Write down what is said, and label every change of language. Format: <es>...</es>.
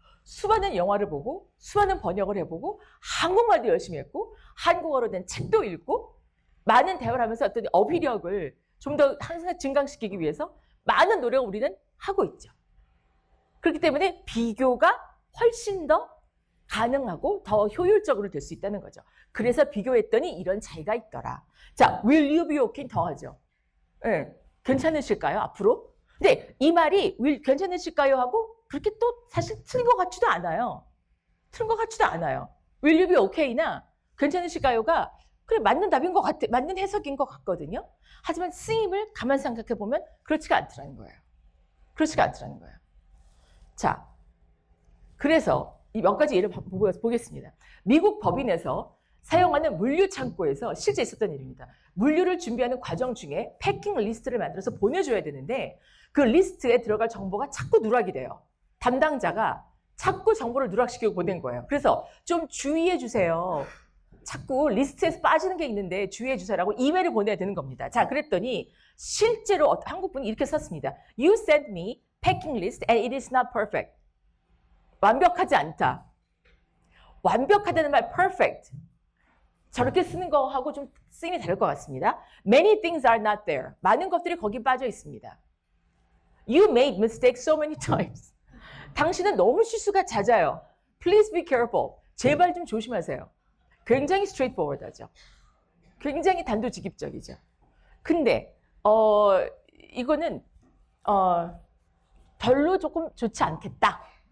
<ko>수많은 영화를 보고 수많은 번역을 해보고 한국말도 열심히 했고 한국어로 된 책도 읽고 많은 대화를 하면서 어떤 어휘력을 좀 더 항상 증강시키기 위해서 많은 노력을 우리는 하고 있죠. 그렇기 때문에 비교가 훨씬 더 가능하고 더 효율적으로 될 수 있다는 거죠. 그래서 비교했더니 이런 차이가 있더라. 자,</ko> <en>will you be okay</en> <ko>더하죠. 네, 괜찮으실까요? 앞으로? 근데 이 말이 will 괜찮으실까요? 하고 그렇게 또 사실 틀린 것 같지도 않아요. 틀린 것 같지도 않아요.</ko> <en>will you be okay</en> <ko>나 괜찮으실까요가 그래 맞는 답인 것 같아, 맞는 해석인 것 같거든요. 하지만 쓰임을 가만 생각해 보면 그렇지가 않더라는 거예요. 그렇지가 않더라는 거예요. 자, 그래서 이 몇 가지 예를 보겠습니다. 미국 법인에서 사용하는 물류 창고에서 실제 있었던 일입니다. 물류를 준비하는 과정 중에 패킹 리스트를 만들어서 보내줘야 되는데 그 리스트에 들어갈 정보가 자꾸 누락이 돼요. 담당자가 자꾸 정보를 누락시키고 보낸 거예요. 그래서 좀 주의해 주세요. 자꾸 리스트에서 빠지는 게 있는데 주의해 주세요라고 이메일을 보내야 되는 겁니다. 자, 그랬더니 실제로 한국분이 이렇게 썼습니다.</ko> <en>You sent me packing list and it is not perfect.</en> <ko>완벽하지 않다. 완벽하다는 말 perfect. 저렇게 쓰는 거하고 좀 쓰임이 다를 것 같습니다.</ko> <en>Many things are not there.</en> <ko>많은 것들이 거기 빠져 있습니다.</ko> <en>You made mistakes so many times.</en> <ko>당신은 너무 실수가 잦아요.</ko> <en>Please be careful.</en> <ko>제발 좀 조심하세요. 굉장히 straightforward하죠. 굉장히 단도직입적이죠. 근데 이거는 별로 조금 좋지 않겠다.</ko>